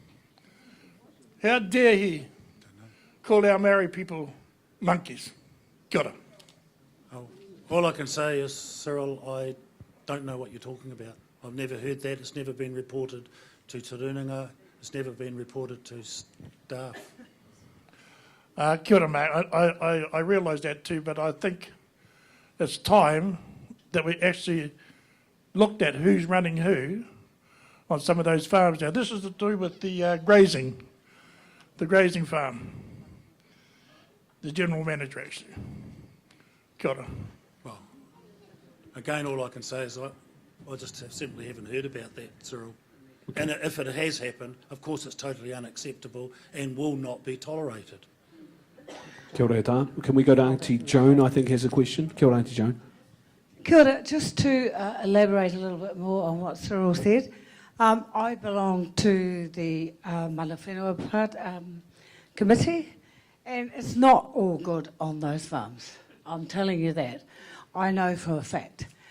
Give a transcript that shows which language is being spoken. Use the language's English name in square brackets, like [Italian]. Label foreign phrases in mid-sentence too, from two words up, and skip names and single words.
[English] How dare he call our Maori people monkeys? Got him. All I can say is, Cyril, I don't know what you're talking about. I've never heard that. It's never been reported to Te Rūnanga. It's never been reported to staff. [Māori] Kia ora, mate. [English] I realise that too, but I think it's time that we actually looked at who's running who on some of those farms. Now, this is to do with the grazing farm. The general manager, actually. [Māori] Kia ora. [English] Well, again, all I can say is I just simply haven't heard about that, Cyril. Okay. And if it has happened, of course it's totally unacceptable and will not be tolerated. [Māori] Kia ora, Tā. [English] Can we go to Auntie Joan, I think, has a question? [Māori] Kia ora, Auntie Joan. Kia ora. [English] Just to elaborate a little bit more on what Cyril said, I belong to the Mana Whenua committee, and it's not all good on those farms. I'm telling you that. I know for a fact.